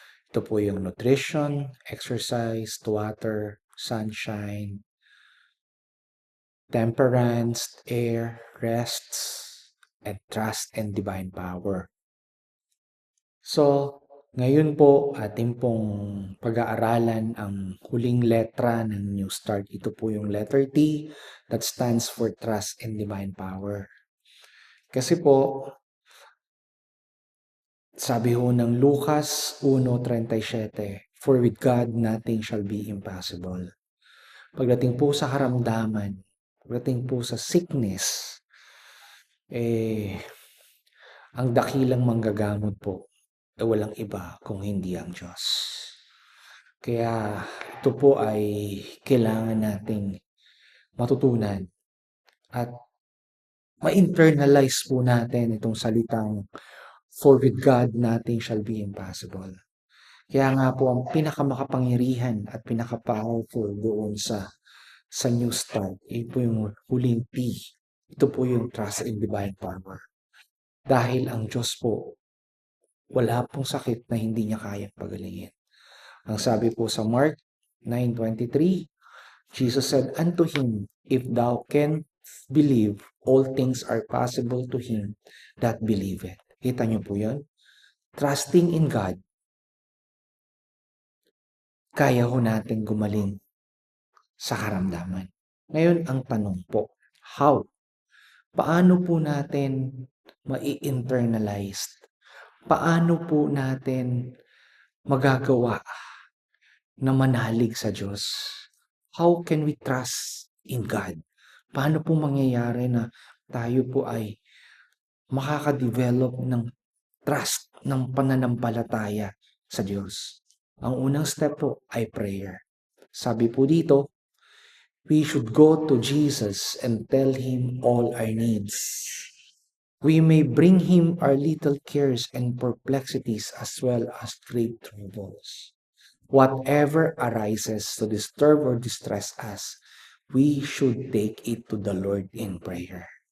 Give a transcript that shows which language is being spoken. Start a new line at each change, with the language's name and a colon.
Filipino: Ito po yung
English: nutrition, exercise, water, sunshine, temperance, air, rests, and trust and divine power.
Filipino: So, ngayon po ating pong pag-aaralan ang huling letra ng New Start. Ito po yung
English: letter T that stands for trust and divine power.
Filipino: Kasi po, sabi ho ng
English: Lucas 1:37, for with God nothing shall be impossible.
Filipino: Pagdating po sa karamdaman, pagdating po sa sickness, ang dakilang manggagamot po ay walang iba kung hindi ang Diyos. Kaya ito po ay kailangan nating matutunan at ma-internalize po natin itong salitang
English: for with God nothing shall be impossible.
Filipino: Kaya nga po ang pinakamakapangyarihan at pinaka-powerful doon sa New Start, ito po yung huling P. Ito po yung
English: trust in divine power.
Filipino: Dahil ang Diyos po, wala pong sakit na hindi niya kayang pagalingin. Ang sabi po sa
English: Mark 9:23, Jesus said unto him, if thou canst believe, all things are possible to him that believeth.
Filipino: Kita niyo po yun?
English: Trusting in God,
Filipino: kaya ho natin gumaling sa karamdaman. Ngayon, ang tanong po, how? Paano po natin ma-internalize? Paano po natin magagawa na manalig sa Diyos?
English: How can we trust in God?
Filipino: Paano po mangyayari na tayo po ay makaka-develop ng trust, ng pananampalataya sa Diyos? Ang unang step po ay prayer. Sabi po dito,
English: we should go to Jesus and tell Him all our needs. We may bring Him our little cares and perplexities as well as great troubles. Whatever arises to disturb or distress us, we should take it to the Lord in prayer.